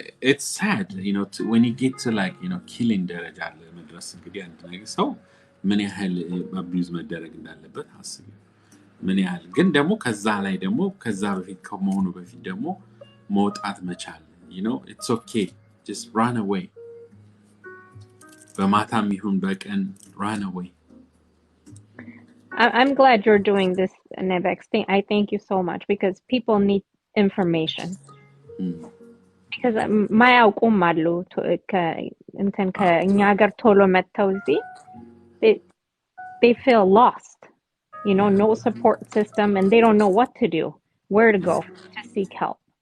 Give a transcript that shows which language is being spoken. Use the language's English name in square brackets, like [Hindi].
[English] it's sad you know when you get to like you know killing [Amharic] ደረጃ ለመድረስ እንግዲህ አንድ ነገር ሰው ምን ያህል አቢዩዝ መደረግ እንዳለበት አስቡ ምን ያህል ግን ደግሞ ከዛ ላይ ደግሞ ከዛ በፊት ከመሆኑ በፊት ደግሞ መውጣት መቻል [English] you know it's okay just run away [Amharic] በማታም ይሁን በቀን [English] run away I'm glad you're doing this, Nevex. I thank you so much because people need information. [Amharic] Because ማያውቁም አሉ እንትን ከእኛ ሀገር ቶሎ መጥተው እዚህ [English] they feel lost. You know, no support system and they don't know what to do, where to go to seek help.